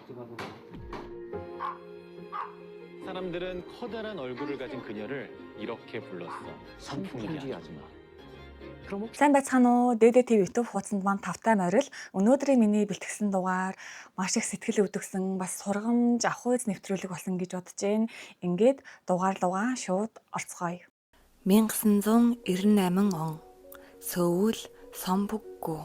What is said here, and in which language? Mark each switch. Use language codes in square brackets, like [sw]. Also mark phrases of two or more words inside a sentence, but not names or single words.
[ko] 사람들은 커다란 얼굴을 가진 그녀를 이렇게 불렀어. 선풍기 아줌마. [mn] Сайн байцгаана уу? Дэдэ ТV YouTube хуудсанд маань тавтай морил. Өнөөдрийн миний бэлтгэсэн дугаар маш их сэтгэл өвдөгсөн, бас сургамж авах үз нэвтрүүлэг болсон гэж бодож байна. Ингээд дугаарлуугаа шууд орцгоё. 1998 он. Сөүл Сомбукгү.